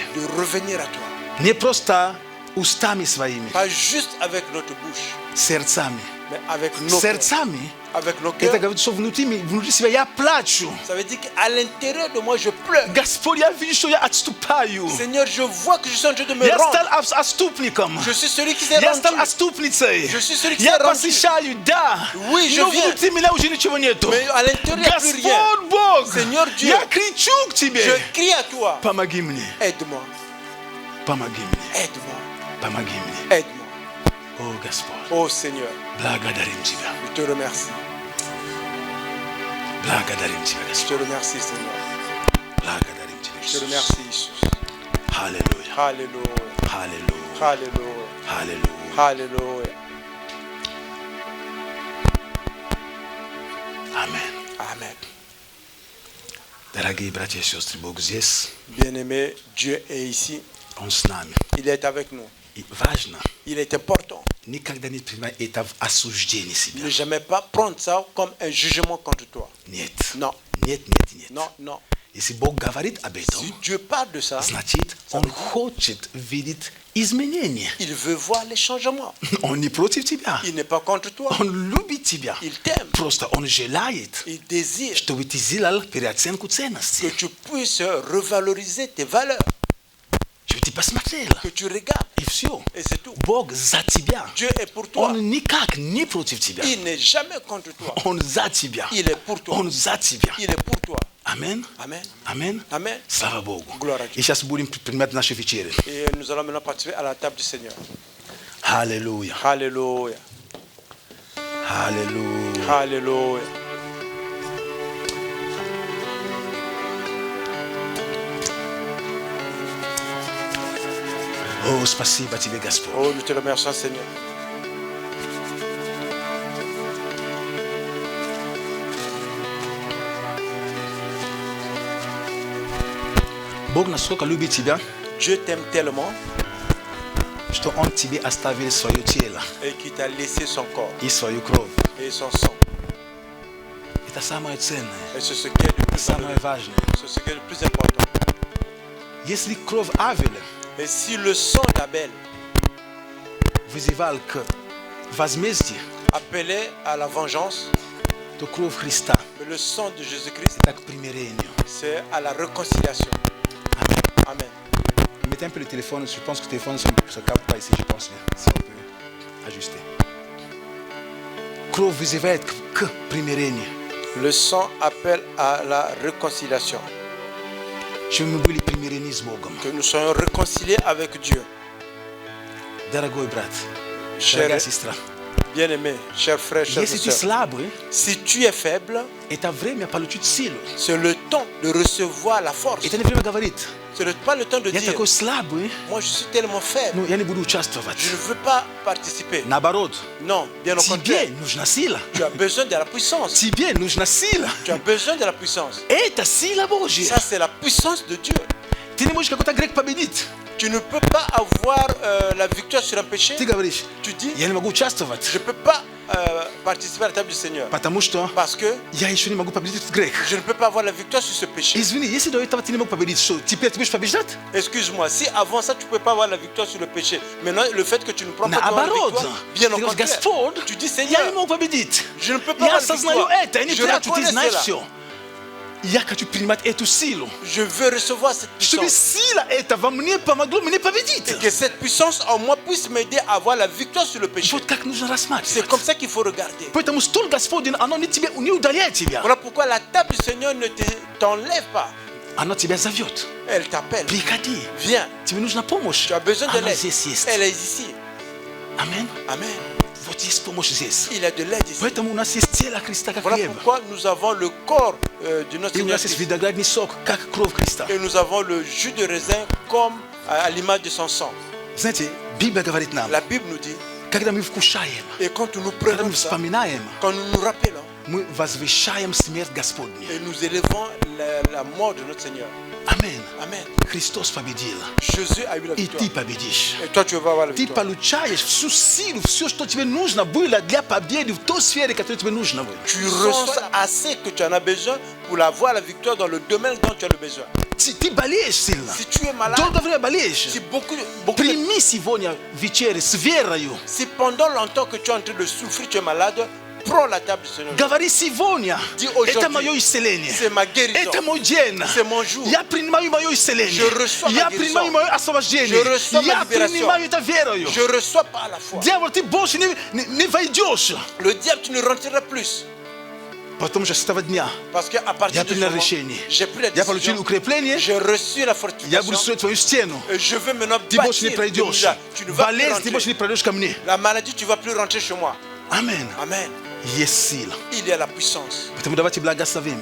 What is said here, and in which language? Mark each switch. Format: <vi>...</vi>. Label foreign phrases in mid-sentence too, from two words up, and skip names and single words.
<fr>de revenir à toi.</fr> <ru>Не просто устами своими,</ru> <fr>Pas juste avec notre bouche,</fr> <ru>сердцами.</ru> <fr>mais avec nos cœurs.</fr> <ru>Сердцами,</ru> <fr>Avec nos</fr> <ru>это</ru> <fr>cœurs.</fr> <ru>говорит, что внутри себя я плачу.</ru> <fr>Ça veut dire qu'à l'intérieur de moi, je pleure.</fr> <ru>Господь, я вижу, что я отступаю.</ru> <fr>Seigneur, je vois que je suis en train de me</fr> <ru>Я</ru> <fr>rendre.</fr> <ru>стал отступником.</ru> <fr>Je suis celui qui s'est</fr> <ru>Я стал</ru> <fr>rendu.</fr> <ru>отступницей.</ru> <fr>Je suis celui qui</fr> <ru>Я</ru> <fr>s'est rendu.</fr> <ru>посещаю, да.</ru> <fr>Oui, je</fr> <ru>Но</ru> <fr>viens.</fr> <ru>внутри меня уже ничего нету.</ru> <fr>Mais à l'intérieur, il n'y a plus rien.</fr> <ru>Господь Бог,</ru> <fr>Seigneur Dieu,</fr> <ru>я кричу к тебе.</ru> <fr>Je crie à toi.</fr> <ru>Помоги мне.</ru> <fr>Aide-moi.</fr> <ru>Помоги мне.</ru> <fr>Aide-moi.</fr> <ru>Помоги мне.</ru> <fr>Aide-moi.</fr> <ru>О, Господь,</ru> <fr>Oh Seigneur,</fr> <ru>благодарим Тебя.</ru> <fr>je te remercie.</fr> <ru>Благодарим Тебя,</ru> <fr>Je</fr> <ru>Господь.</ru> <fr>te remercie, Seigneur.</fr> <ru>Благодарим Тебя,</ru> <fr>Je te</fr> <ru>Иисус.</ru> <fr>remercie, Jésus.</fr> <ru>Аллилуйя.</ru> <fr>Alléluia.</fr> <ru>Аллилуйя.</ru> <fr>Alléluia.</fr> <ru>Аллилуйя.</ru> <fr>Alléluia.</fr> <ru>Аминь.</ru> <fr>Amen.</fr> <ru>Дорогие братья и сестры, Бог здесь,</ru> <fr>Bien-aimé, Dieu est ici.</fr> <ru>Он с нами.</ru> <fr>Il est avec nous.</fr> <ru>И важно</ru> <fr>Il est important.</fr> <ru>никогда не принимать это в осуждение себя.</ru> <fr>Ne jamais pas prendre ça comme un jugement contre toi.</fr> <ru>Нет.</ru> <fr>Non.</fr> <ru>Нет, нет, нет.</ru> <fr>Non, non.</fr> <ru>Если Бог говорит об этом,</ru> <fr>Si Dieu parle de ça,</fr> <ru>значит, Он хочет видеть изменения.</ru> <fr>il veut voir les changements.</fr> <ru>Он не против тебя.</ru> <fr>Il n'est pas contre toi.</fr> <ru>Он любит тебя.</ru> <fr>Il t'aime.</fr> <ru>Просто Он желает,</ru> <fr>Il désire</fr> <ru>чтобы ты сделал переоценку</ru> <fr>que</fr> <ru>ценностей.</ru> <fr>tu puisses revaloriser tes valeurs,</fr> <ru>Чтобы ты посмотрел.</ru> <fr>que tu regardes.</fr> <ru>И все.</ru> <fr>Et c'est tout.</fr> <ru>Бог за тебя.</ru> <fr>Dieu est pour toi.</fr> <ru>Он никак не против тебя.</ru> <fr>Il n'est jamais contre toi.</fr> <ru>Он за тебя.</ru> <fr>Il est pour toi.</fr> <ru>Он за тебя.</ru> <fr>Il est pour toi.</fr> <ru>Амин.</ru> <fr>Amen.</fr> <ru>Амин.</ru> <fr>Amen.</fr> <ru>Слава Богу.</ru> <fr>Gloire à Dieu.</fr> <ru>И сейчас будем принимать наши вечери.</ru> <fr>Et nous allons maintenant participer à la table du Seigneur.</fr> <ru>Аллилуйя.</ru> <fr>Alléluia.</fr> <ru>Аллилуйя.</ru> <fr>Alléluia.</fr> <ru>О, спасибо тебе, Господь.</ru> <fr>Oh, nous te remercions, Seigneur.</fr> <ru>Бог настолько любит тебя,</ru> <fr>Dieu t'aime tellement</fr> <ru>что Он тебе оставил свое тело</ru> <fr>et qu'il t'a laissé son corps</fr> <ru>и свою кровь.</ru> <fr>et son sang.</fr> <ru>Это самое ценное,</ru> <fr>Et c'est ce qui est le plus</fr> <ru>самое</ru> <fr>valeureux.</fr> <ru>важное.</ru> <fr>C'est ce qui est le plus important.</fr> <ru>Если кровь Авеля</ru> <fr>Et si le sang d'Abel</fr> <ru>вызывал к возмездию,</ru> <fr>appelait à la vengeance,</fr> <ru>то кровь Христа</ru> <fr>mais le sang de Jésus-Christ,</fr> <ru>это к примирению.</ru> <fr>c'est à la réconciliation. Amen. Amen. Mettez un peu le téléphone, je pense que le téléphone ne se capte pas ici, je pense. Si on peut ajuster.</fr> <ru>Кровь вызывает к примирению.</ru> <fr>Le sang appelle à la réconciliation.</fr> <ru>Чтобы мы были примирены с Богом.</ru> <fr>Que nous soyons réconciliés avec Dieu.</fr> <ru>Дорогой брат,</ru> <fr>Cher</fr> <ru>дорогая сестра,</ru> <fr>bien-aimé, chers frères, chers</fr> <ru>если ты</ru> <fr>sœurs,</fr> <ru>слабый,</ru> <fr>si tu es faible,</fr> <ru>это время получить силу.</ru> <fr>c'est le temps de recevoir la force.</fr> <ru>Это не время говорит,</ru> <fr>Ce n'est pas le temps de</fr> <ru>я</ru> <fr>dire,</fr> <ru>такой слабый,</ru> <fr>moi je suis tellement faible,</fr> <ru>ну я не буду участвовать.</ru> <fr>je ne veux pas participer.</fr> <ru>Наоборот,</ru> <fr>Non, bien au</fr> <ru>тебе</ru> <fr>contraire.</fr> <ru>нужна сила.</ru> <fr>Tu as besoin de la puissance.</fr> <ru>Тебе нужна сила.</ru> <fr>Tu as besoin de la puissance.</fr> <ru>Это сила Божья.</ru> <fr>Ça, c'est la puissance de Dieu.</fr> <ru>Ты не можешь какой-то грех победить.</ru> <fr>Tu ne peux pas avoir la victoire sur un péché.</fr> <ru>Ты говоришь,</ru> <fr>Tu dis,</fr> <ru>я не могу участвовать,</ru> <fr>je ne peux pas participer à la table du Seigneur.</fr> <ru>потому что</ru> <fr>Parce que</fr> <ru>я еще не могу победить этот грех.</ru> <fr>je ne peux pas avoir la victoire sur ce péché.</fr> <ru>Извини, если до этого ты не мог победить, что теперь ты будешь побеждать?</ru> <fr>Excuse-moi, si avant ça tu ne pouvais pas avoir la victoire sur le péché, maintenant le fait que tu ne prends pas la</fr> <ru>Наоборот,</ru> <fr>victoire, bien au</fr> <ru>ты говоришь,</ru> <fr>contraire,</fr> <ru>Господь,</ru> <fr>tu dis</fr> <ru>я</ru> <fr>Seigneur,</fr> <ru>не могу победить.</ru> <fr>je ne peux pas</fr> <ru>Я</ru> <fr>avoir la</fr> <ru>осознаю</ru> <fr>victoire.</fr> <ru>это, я не</ru> <fr>Je</fr> <ru>прячу, ты</ru> <fr>reconnais</fr> <ru>знаешь</ru> <fr>cela.</fr> <ru>все. Я хочу принимать эту силу,</ru> <fr>Je veux recevoir cette</fr> <ru>чтобы</ru> <fr>puissance.</fr> <ru>сила эта во мне помогла мне победить.</ru> <fr>Et que cette puissance en moi puisse m'aider à avoir la victoire sur le péché.</fr> <ru>Вот как нужно</ru> <fr>C'est</fr> <ru>рассматривать.</ru> <fr>comme ça qu'il faut regarder.</fr> <ru>Поэтому стол Господень, оно не удаляет тебя.</ru> <fr>Voilà pourquoi la table du Seigneur ne t'enlève pas.</fr> <ru>Оно тебя зовет.</ru> <fr>Elle t'appelle.</fr> <ru>Приходи.</ru> <fr>Viens.</fr> <ru>Тебе нужна помощь.</ru> <fr>Tu as besoin de</fr> <ru>Она</ru> <fr>l'aide.</fr> <ru>здесь есть.</ru> <fr>Elle est ici.</fr> <ru>Аминь.</ru> <fr>Amen.</fr> <ru>Вот есть помощь здесь.</ru> <fr>Il y a de l'aide ici.</fr> <ru>Поэтому у нас есть тело Христа как</ru> <fr>Voilà</fr> <ru>хлеб.</ru> <fr>pourquoi nous avons le corps de notre</fr> <ru>И у</ru> <fr>Seigneur</fr> <ru>нас есть</ru> <fr>Christ.</fr> <ru>виноградный сок, как кровь Христа.</ru> <fr>Et nous avons le jus de raisin comme à l'image de son sang.</fr> <ru>Знаете, Библия говорит нам,</ru> <fr>La Bible nous dit,</fr> <ru>когда мы вкушаем,</ru> <fr>et quand nous</fr> <ru>когда</ru> <fr>prenons</fr> <ru>мы</ru> <fr>ça,</fr> <ru>вспоминаем,</ru> <fr>quand nous nous rappelons,</fr> <ru>мы возвещаем смерть Господню.</ru> <fr>et nous élevons la mort de notre Seigneur.</fr> <ru>Аминь.</ru> <fr>Amen.</fr> <ru>Христос победил.</ru> <fr>Jésus a eu la</fr> <ru>И</ru> <fr>victoire.</fr> <ru>ты победишь.</ru> <fr>Et toi, tu vas avoir la</fr> <ru>Ты</ru> <fr>victoire.</fr> <ru>получаешь всю силу, все, что тебе нужно было для победы в той сфере, которая тебе нужна.</ru> <fr>Tu reçois assez que tu en as besoin pour avoir la victoire dans le domaine dont tu as le besoin.</fr> <ru>Ты болеешь сильно.</ru> <fr>Si tu es malade,</fr> <ru>Долгое время болеешь.</ru> <fr>si beaucoup de-</fr> <ru>Прими сегодня вечерю с верою.</ru> <fr>si pendant longtemps que tu es en train de souffrir, tu es malade, prends la table du Seigneur.</fr> <ru>Говори сегодня.</ru> <fr>Dis aujourd'hui,</fr> <ru>Это мое исцеление.</ru> <fr>c'est ma guérison.</fr> <ru>Это мой день.</ru> <fr>C'est mon jour.</fr> <ru>Я принимаю мое исцеление.</ru> <fr>Je reçois ma</fr> <ru>Я</ru> <fr>guérison.</fr> <ru>принимаю мое освобождение.</ru> <fr>Je reçois ma</fr> <ru>Я</ru> <fr>libération.</fr> <ru>принимаю это верою.</ru> <fr>Je reçois par la foi.</fr> <ru>Дьявол, ты больше не войдешь.</ru> <fr>Le diable, tu ne rentreras plus.</fr> <ru>Потому что с этого дня</ru> <fr>Parce qu'à partir</fr> <ru>я</ru> <fr>de ce</fr> <ru>принял</ru> <fr>moment,</fr> <ru>решение.</ru> <fr>j'ai pris la</fr> <ru>Я получил</ru> <fr>décision.</fr> <ru>укрепление.</ru> <fr>J'ai reçu la</fr> <ru>Я буду</ru> <fr>fortification.</fr> <ru>строить твою стену.</ru> <fr>Et je veux maintenant</fr> <ru>Ты больше не</ru> <fr>bâtir</fr> <ru>пройдешь.</ru> <fr>de tu ne vas plus</fr> <ru>Болезнь, ты больше не</ru> <fr>rentrer.</fr> <ru>пройдешь ко мне.</ru> <fr>La maladie, tu ne vas plus rentrer chez moi.</fr> <ru>Аминь.</ru> <fr>Amen.</fr> <ru>Есть сила.</ru> <fr>Il y a la puissance.</fr> <ru>Поэтому давайте благословим.</ru>